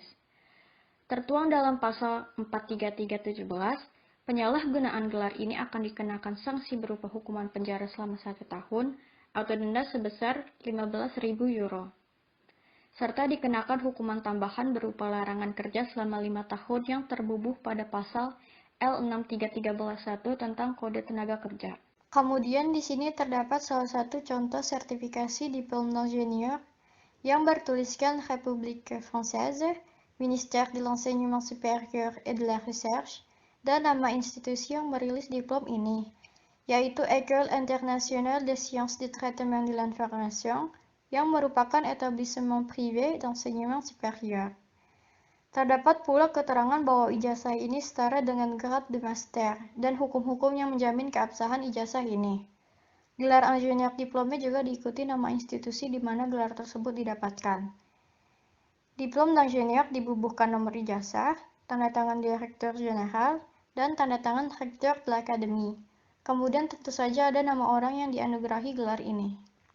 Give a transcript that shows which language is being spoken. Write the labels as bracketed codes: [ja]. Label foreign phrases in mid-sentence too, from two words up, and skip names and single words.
[id] Tertuang dalam pasal 43317, penyalahgunaan gelar ini akan dikenakan sanksi berupa hukuman penjara selama 1 tahun atau denda sebesar 15.000 euro. Serta dikenakan hukuman tambahan berupa larangan kerja selama 5 tahun yang terbubuh pada pasal L6313 tentang Kode Tenaga Kerja. Kemudian di sini terdapat salah satu contoh sertifikasi [fr] diplôme d'ingénieur [id] yang bertuliskan République Française, Ministère de l'Enseignement Supérieur et de la Recherche, dan nama institusi yang merilis diplom ini, yaitu École Internationale des Sciences du Traitement de l'Information, yang merupakan [fr] établissement privé d'enseignement supérieur. [id] Terdapat pula keterangan bahwa ijazah ini setara dengan [fr] grade de master, [id] dan hukum-hukum yang menjamin keabsahan ijazah ini. Gelar [fr] ingénieur diplômé [id] juga diikuti nama institusi di mana gelar tersebut didapatkan. [fr] Diplôme d'ingénieur [id] dibubuhkan nomor ijazah, tanda tangan Direktur Jeneral, dan tanda tangan Rektor [fr] de l'Académie. [id] Kemudian tentu saja ada nama orang yang dianugerahi gelar ini.